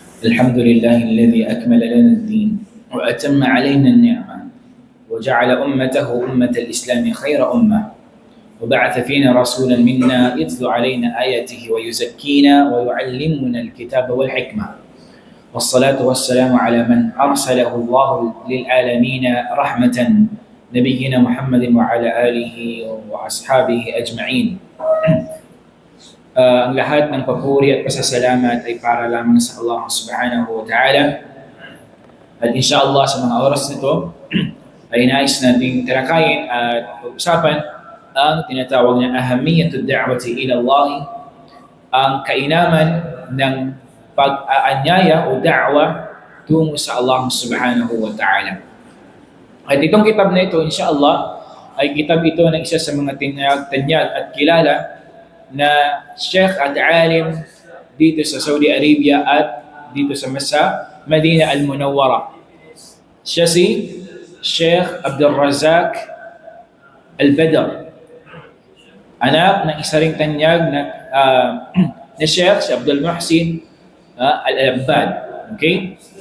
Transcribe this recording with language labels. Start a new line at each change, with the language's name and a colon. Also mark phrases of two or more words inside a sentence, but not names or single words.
Arabic: الحمد لله الذي أكمل لنا الدين وأتم علينا النعمة وجعل أمته أمة الإسلام خير أمة وبعث فينا رسولا منا يتلو علينا آياته ويزكينا ويعلمنا الكتاب والحكمة والصلاة والسلام على من أرسله الله للعالمين رحمة نبينا محمد وعلى آله وأصحابه أجمعين.
Filipino: Ang lahat ng papuri at pasasalamat ay para lamang sa Allah
Arabic: سبحانه وتعالى.
Filipino: At inshallah sa mga oras nito ay nais nating talakayin at pag-usapan ang tinatawag na
Arabic: أهمية الدعوة إلى الله,
Filipino: ang kainaman ng pag-aanyaya o da'wa tungo sa Allah
Arabic: سبحانه وتعالى.
Filipino: At itong kitab na ito, inshallah, ay kitab ito ng isa sa mga tanyag at kilala na Sheikh at alim dito sa Saudi Arabia at dito sa Madinah Al-Munawwara. Siya si Sheikh Abdul Razak Al-Badr, anak ng isa ring tanyag na Sheikh si Abdul Muhsin Al-Abbad. Okay?